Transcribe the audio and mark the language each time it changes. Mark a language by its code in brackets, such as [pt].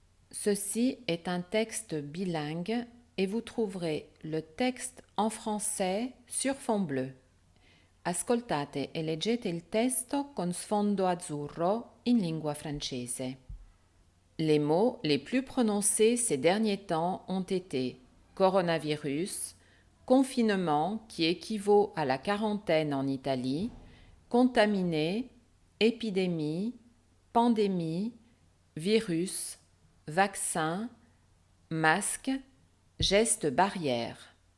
[fr] Ceci est un texte bilingue et vous trouverez le texte en français sur fond bleu. [it] Ascoltate e leggete il testo con sfondo azzurro in lingua francese. [fr] Les mots les plus prononcés ces derniers temps ont été coronavirus, confinement qui équivaut à la quarantaine en Italie, contaminé, épidémie, pandémie, virus, vaccin, masque, gestes barrières.